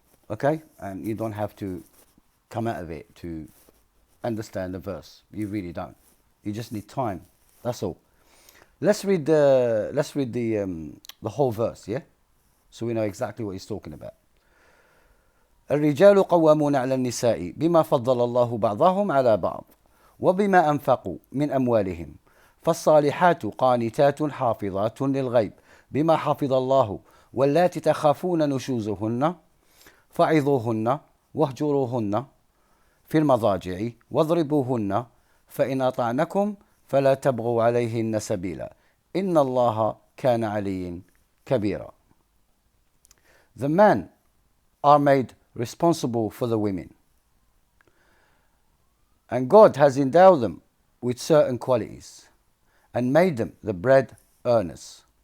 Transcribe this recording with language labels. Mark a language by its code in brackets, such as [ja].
[en] Okay, and you don't have to come out of it to understand the verse. You really don't. You just need time. That's all. Let's read the whole verse, yeah, so we know exactly what he's talking about. [ar] الرجال قوامون على النساء بما فضل الله بعضهم على بعض وبما أنفقوا من أموالهم فالصالحات قانتات حافظات للغيب بما حفظ الله واللاتي تخافون نشوزهن فعظوهن واهجروهن في المضاجع واضربوهن فإن أطعنكم فلا تبغوا عليهن سبيلا إن الله كان عليا كبيرا. [en] The men are made responsible for the women, and God has endowed them with certain qualities and made them the bread earners.